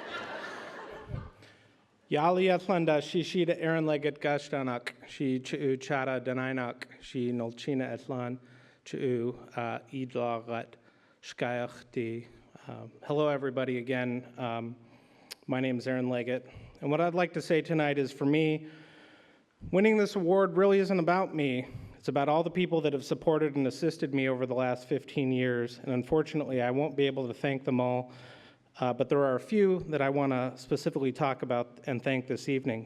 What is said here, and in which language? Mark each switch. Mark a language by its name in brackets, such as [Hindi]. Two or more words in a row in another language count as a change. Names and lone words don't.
[Tanaina] Yali Atlanda Shishida Aaron Leggett Gashtanak, Shi Chu Chara Danainak, Shi Nolchina Atlan, Chu Idlagat Shkayachti. [English] Hello, everybody, again. My name is Aaron Leggett. And what I'd like to say tonight is for me, winning this award really isn't about me. It's about all the people that have supported and assisted me over the last 15 years. And unfortunately, I won't be able to thank them all. But there are a few that I want to specifically talk about and thank this evening.